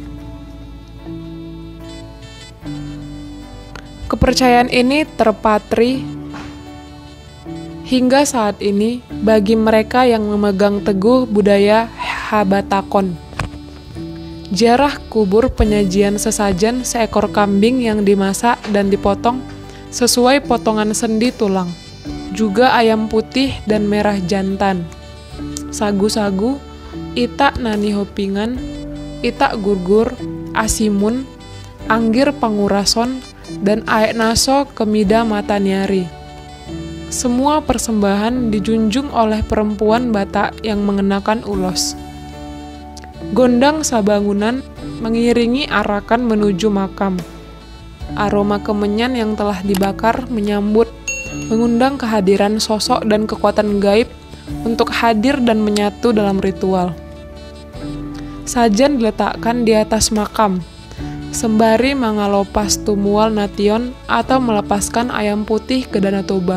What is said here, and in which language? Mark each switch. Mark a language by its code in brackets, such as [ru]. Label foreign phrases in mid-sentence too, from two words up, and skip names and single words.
[id] Kepercayaan ini terpatri hingga saat ini bagi mereka yang memegang teguh budaya Habatakon. Ziarah kubur penyajian sesajen seekor kambing yang dimasak dan dipotong sesuai potongan sendi tulang, juga ayam putih dan merah jantan, [bbc] sagu-sagu, itak nani hopingan, itak gurgur, asimun, anggir pangurason, dan aek naso kemida matanyari. [id] Semua persembahan dijunjung oleh perempuan Batak yang mengenakan ulos. Gondang sabangunan mengiringi arakan menuju makam. Aroma kemenyan yang telah dibakar menyambut, mengundang kehadiran sosok dan kekuatan gaib untuk hadir dan menyatu dalam ritual. Sajen diletakkan di atas makam, sembari Mangalopas Tumual Nation atau melepaskan ayam putih ke Danau Toba.